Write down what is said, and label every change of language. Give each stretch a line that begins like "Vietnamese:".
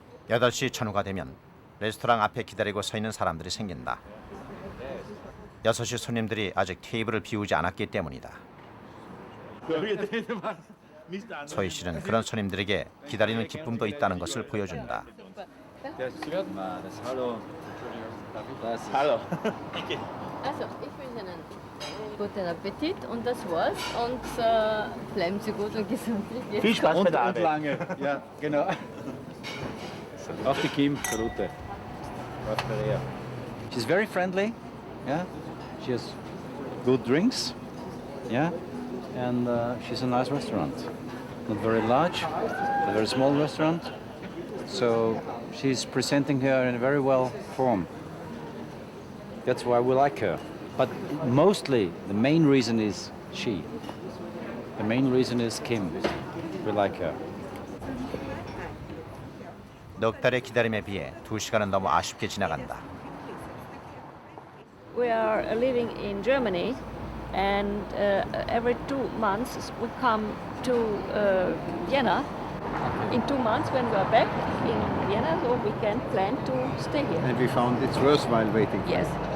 Korean: 8시 전후가 되면 레스토랑 앞에 기다리고 서 있는 사람들이 생긴다. 6시 손님들이 아직 테이블을 비우지 않았기 때문이다. 소희 씨는 그런 손님들에게 기다리는 기쁨도 있다는 것을 보여준다.
German: Hallo. Also, ich wünsche Ihnen guten Appetit und das war's. Und bleiben Sie gut und gesund. Viel Spaß bei der Arbeit. lange, ja, genau. Auf die Kim, Salute.
English: She's very friendly, yeah. She has good drinks, yeah, and she's a nice restaurant. Not very large, a very small restaurant. So she's presenting her in a very well form. That's why we like her. But mostly, the main reason is she. The main reason is Kim. We like her.
Korean: 넉 달의 기다림에 비해 2시간은 너무 아쉽게 지나간다.
English: We are living in Germany, and every 2 months we come to Vienna. In 2 months, when we are back in Vienna, so we can plan to stay here. And we found it's worthwhile waiting. Yes.